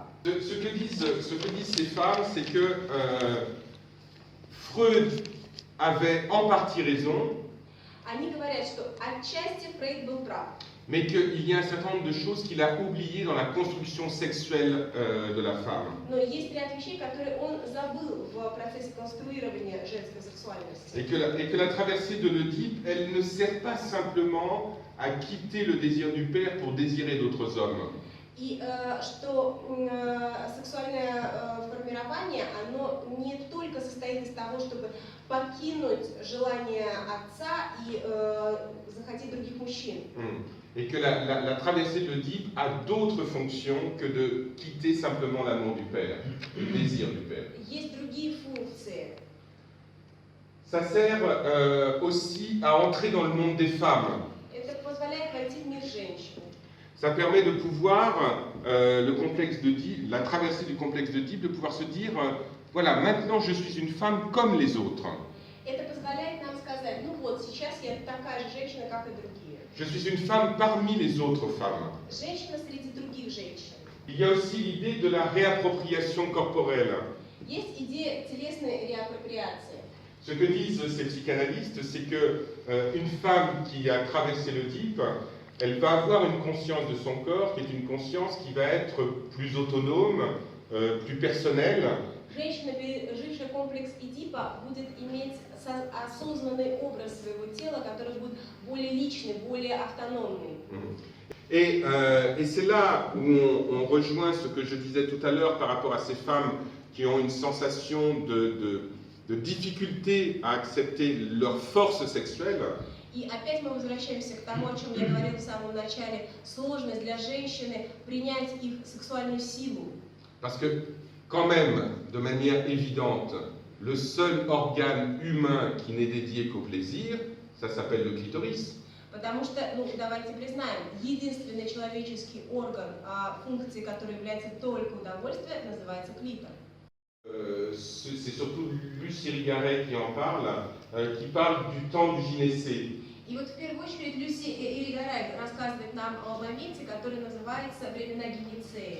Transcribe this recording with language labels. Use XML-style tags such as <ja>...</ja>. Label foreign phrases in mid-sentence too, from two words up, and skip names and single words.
<fr>Ce que disent ces femmes, c'est que Freud avait en partie raison.</fr> <ru>они говорят, что отчасти Фрейд был прав.</ru> <fr>Mais qu'il y a un certain nombre de choses qu'il a oubliées dans la construction sexuelle de la femme.</fr> <ru>Но есть ряд вещей, которые он забыл в процессе конструирования женской сексуальности.</ru> <fr>Et que la traversée de l'Oedipe, elle ne sert pas simplement à quitter le désir du père pour désirer d'autres hommes.</fr> <ru>И что сексуальное формирование, оно не только состоит из того, чтобы покинуть желание отца и захотеть других мужчин.</ru> <fr>Et que la traversée de l'Oedipe a d'autres fonctions que de quitter simplement l'amour du père, le désir du père.</fr> <ru>Есть другие функции.</ru> <fr>Ça sert aussi à entrer dans le monde des femmes.</fr> <ru>Это позволяет войти в мир женщин.</ru> <fr>Ça permet de pouvoir, la traversée du complexe d'Oedipe, de pouvoir se dire, voilà, maintenant je suis une femme comme les autres.</fr> <ru>Это позволяет нам сказать, ну вот, сейчас я такая же женщина, как и другие.</ru> <fr>Je suis une femme parmi les autres femmes.</fr> <ru>Женщина среди других женщин.</ru> <fr>Il y a aussi l'idée de la réappropriation corporelle.</fr> <ru>Есть идея телесной реапроприации.</ru> <fr>Ce que disent ces psychanalystes, c'est que une femme qui a traversé l'Oedipe, elle va avoir une conscience de son corps qui est une conscience qui va être plus autonome, plus personnelle.</fr> <ru>Женщина, пережившая комплекс Эдипа, будет иметь осознанный образ своего тела, который будет более личный, более автономный.</ru> <fr>Et c'est là où on rejoint ce que je disais tout à l'heure par rapport à ces femmes qui ont une sensation de difficulté à accepter leur force sexuelle.</fr> <ru>И опять мы возвращаемся к тому, о чем я говорила в самом начале, сложность для женщины принять их сексуальную силу.</ru> <fr>Parce que, quand même, de manière évidente, le seul organe humain qui n'est dédié qu'au plaisir, ça s'appelle le clitoris.</fr> <ru>Потому что, ну, давайте признаем, единственный человеческий орган, функции которой является только удовольствие, называется клитор.</ru> <fr>C'est surtout Lucie Irigaray qui en parle, qui parle du temps du gynécée.</fr> <ru>И вот в первую очередь Люси Irigaray рассказывает нам о моменте, который называется времена гинецеи.</ru>